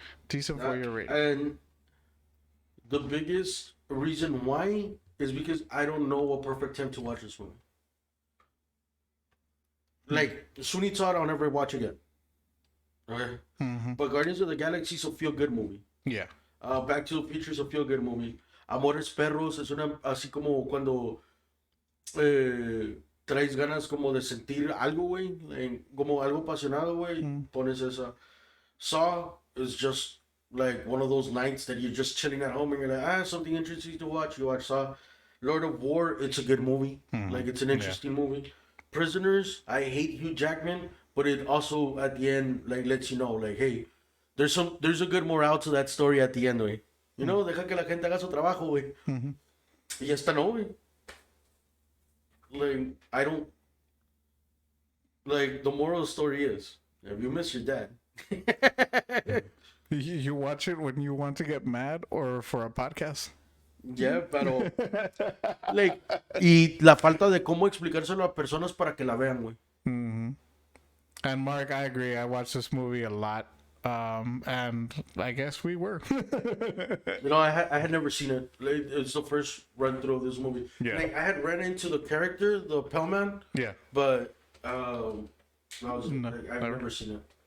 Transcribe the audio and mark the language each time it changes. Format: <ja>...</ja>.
<en>And the biggest reason why is because I don't know a perfect time to watch this movie. Like, Sweeney Todd, I'll never watch again. Okay? Mm-hmm. But Guardians of the Galaxy is a feel-good movie. Yeah. Back to the Future is a feel-good movie.</en> <es>Amores Perros es una... Así como cuando... traes ganas como de sentir algo, güey. Como algo apasionado, güey. Pones esa.</es> <en>Saw is just like one of those nights that you're just chilling at home and you're like, something interesting to watch. You watch Saw. Lord of War, it's a good movie. Like, it's an interesting movie. Prisoners, I hate Hugh Jackman, but it also at the end like lets you know, like, hey, there's a good morale to that story at the end, güey. You know,</en> <es>deja que la gente haga su trabajo, güey. Y ya está, no, güey.</es> <en>Like, I don't. Like, the moral of the story is, if you miss your dad. You watch it when you want to get mad or for a podcast? Yeah, pero.</en> <es>Like, y la falta de cómo explicárselo a personas para que la vean, güey.</es> <en>Mm-hmm. And Mark, I agree. I watched this movie a lot. And I guess we were. You know, I had never seen it. Like, it's the first run through of this movie. Yeah. Like, I had ran into the character, the Pellman. Yeah. But I've never seen it.</en>